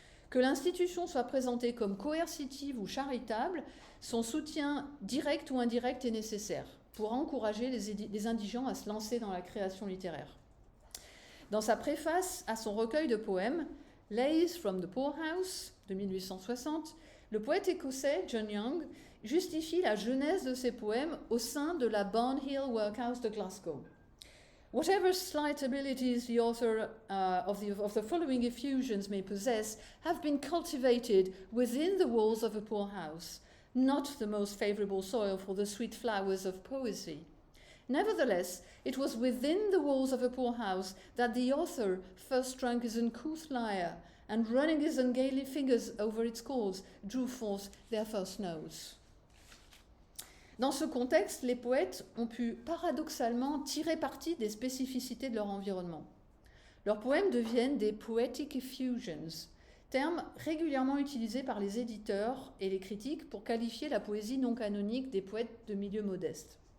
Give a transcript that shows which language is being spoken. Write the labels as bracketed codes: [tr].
[fr] Que l'institution soit présentée comme coercitive ou charitable, son soutien direct ou indirect est nécessaire pour encourager les indigents à se lancer dans la création littéraire. Dans sa préface à son recueil de poèmes, Lays from the Poorhouse, de 1860, le poète écossais John Young justifie la genèse de ses poèmes au sein de la Barnhill Workhouse de Glasgow. [en] Whatever slight abilities the author of the following effusions may possess have been cultivated within the walls of a poorhouse, not the most favourable soil for the sweet flowers of poesy. Nevertheless, it was within the walls of a poorhouse that the author first strung his uncouth lyre, and running his ungainly fingers over its chords, drew forth their first notes. [fr] Dans ce contexte, les poètes ont pu paradoxalement tirer parti des spécificités de leur environnement. Leurs poèmes deviennent des [en] poetic effusions, [fr] terme régulièrement utilisé par les éditeurs et les critiques pour qualifier la poésie non canonique des poètes de milieu modeste.